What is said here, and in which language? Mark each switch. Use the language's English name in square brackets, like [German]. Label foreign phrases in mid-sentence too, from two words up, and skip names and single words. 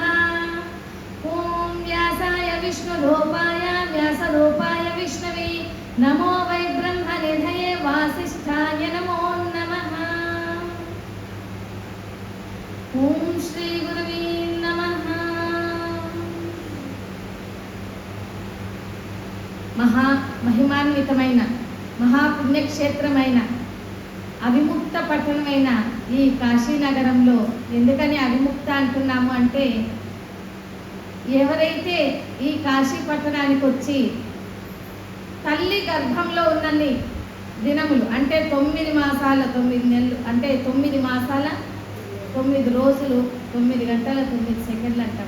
[Sanskrit] ॐ व्यासाय विष्णुरूपाय विष्णवे नमो वै ब्रह्मनिधये वासिष्ठाय नमो नमः। ॐ श्रीगुरवे नमः। [Telugu] మహిమాన్వితమైన మహాపుణ్యక్షేత్రమైన అవిముక్త పట్టణమైన ఈ కాశీనగరంలో ఎందుకని అవిముక్త అంటున్నాము అంటే, ఎవరైతే ఈ కాశీ పట్టణానికి వచ్చి తల్లి గర్భంలో ఉన్నన్ని దినములు అంటే 9 మాసాల 9 నెలలు అంటే 9 మాసాల 9 రోజులు 9 గంటల 9 సెకండ్లు అంటారు.